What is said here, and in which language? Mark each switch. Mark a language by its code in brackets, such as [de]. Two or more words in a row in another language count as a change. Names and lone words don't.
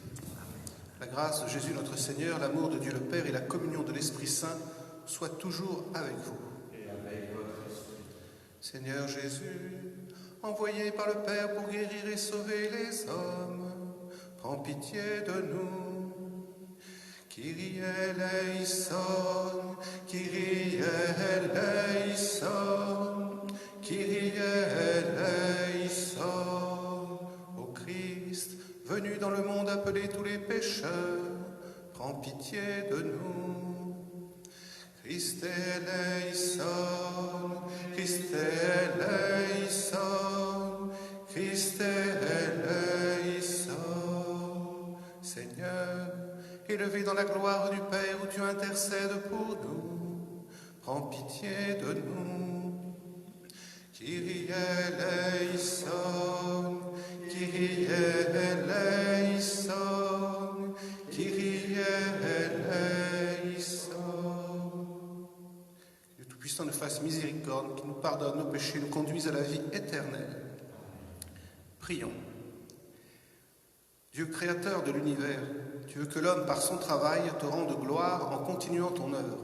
[fr] La grâce de Jésus notre Seigneur, l'amour de Dieu le Père et la communion de l'Esprit Saint soient toujours avec vous. Et avec votre esprit. Seigneur Jésus, envoyé par le Père pour guérir et sauver les hommes, prends pitié de nous. [el] Κύριε ἐλέησον, Κύριε ἐλέησον, Κύριε ἐλέησον. [fr] Ô Christ, venu dans le monde appeler tous les pécheurs, prends pitié de nous. [el] Χριστὲ ἐλέησον, Χριστὲ ἐλέησον, Χριστὲ ἐλέησον. [fr] Seigneur, élevé dans la gloire du Père où tu intercèdes pour nous, prends pitié de nous. [el] Κύριε ἐλέησον, Κύριε ἐλέησον, Κύριε ἐλέησον. [fr] Que le Tout-Puissant nous fasse miséricorde, qu'il nous pardonne nos péchés, nous conduise à la vie éternelle. Prions. Dieu créateur de l'univers, tu veux que l'homme, par son travail, te rende gloire en continuant ton œuvre.